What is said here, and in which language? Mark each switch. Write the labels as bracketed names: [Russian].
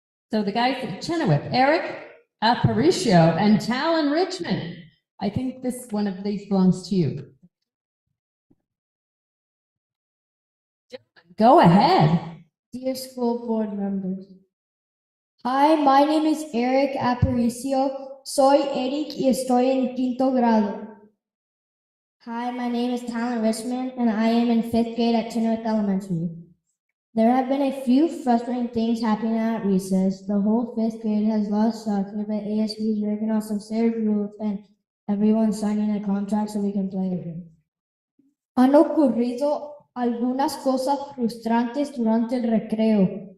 [English] So the guys at Chenoweth, Eric Aparicio and Talon Richmond. I think one of these belongs to you. Go ahead. Dear school board members. Hi, my name is Eric Aparicio. [Spanish] Soy Eric y estoy en quinto grado. [English] Hi, my name is Talon Richmond and I am in 5th grade at Chenoweth Elementary. There have been a few frustrating things happening at recess. The whole 5th grade has lost soccer, but ASB is working on some serious rules and everyone's signing a contract so we can play again. [Spanish] Han ocurrido algunas cosas frustrantes durante el recreo.